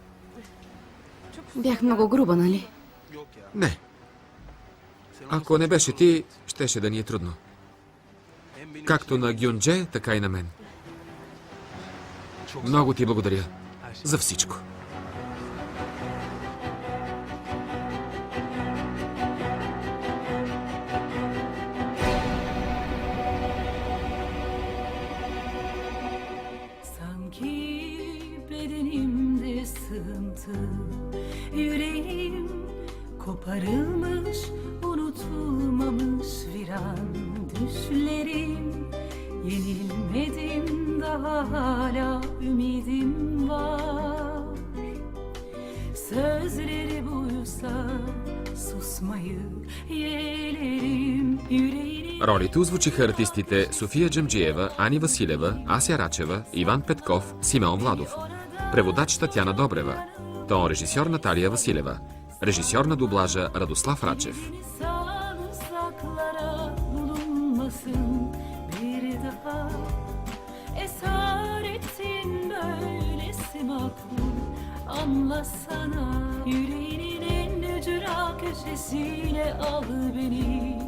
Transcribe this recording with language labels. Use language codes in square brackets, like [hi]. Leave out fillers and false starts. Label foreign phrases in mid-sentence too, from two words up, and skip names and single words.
[bg] Бях много груба, нали? Не. Ако не беше ти, щеше да ни е трудно. Както на Гюндже, така и на мен. Много ти благодаря за всичко. [tr] Sanki bedenimde sığıntı, yüreğim koparılmış, unutulmamış viran düşlerim. Yenilmedim daha hala ümidim var. Sözleri buysa susmayı yeğlerim yüreğini. [bg] Ролите озвучиха артистите София Джамджиева, Ани Василева, Ася Рачева, Иван Петков, Симеон Владов. Преводач Татяна Добрева. Тон режисьор Наталия Василева. Режисьор на дублажа Радослав Рачев. [tr] İnsan uzaklara bulunmasın bir daha. Esaretin böylesi makbul, anlasana. Yüreğinin en ücra köşesine al beni.